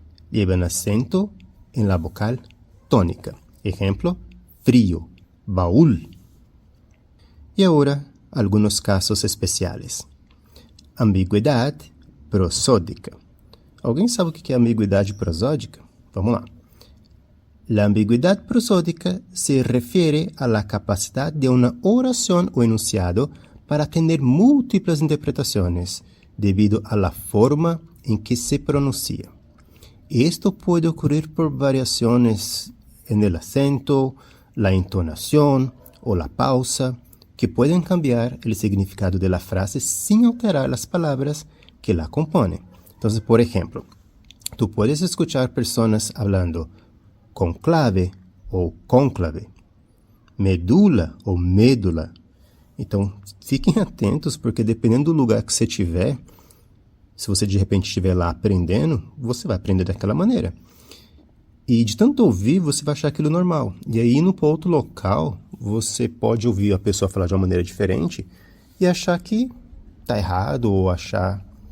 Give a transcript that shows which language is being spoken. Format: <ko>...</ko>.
<es>Llevan acento en la vocal tónica. Ejemplo, frío, baúl.</es> <pt>E agora,</pt> <es>algunos casos especiales. Ambigüedad prosódica.</es> <pt>Alguém sabe o que é ambigüedade prosódica? Vamos lá.</pt> <es>La ambigüedad prosódica se refiere a la capacidad de una oración o enunciado para tener múltiples interpretaciones debido a la forma en que se pronuncia. Esto puede ocurrir por variaciones en el acento, la entonación o la pausa, que pueden cambiar el significado de la frase sin alterar las palabras que la componen. Entonces, por ejemplo, tú puedes escuchar personas hablando conclave ou cónclave, medula ou médula.</es> <pt>Então, fiquem atentos, porque dependendo do lugar que você estiver, se você de repente estiver lá aprendendo, você vai aprender daquela maneira. E de tanto ouvir, você vai achar aquilo normal. E aí, indo para outro local, você pode ouvir a pessoa falar de uma maneira diferente e achar que está errado, ou achar...</pt>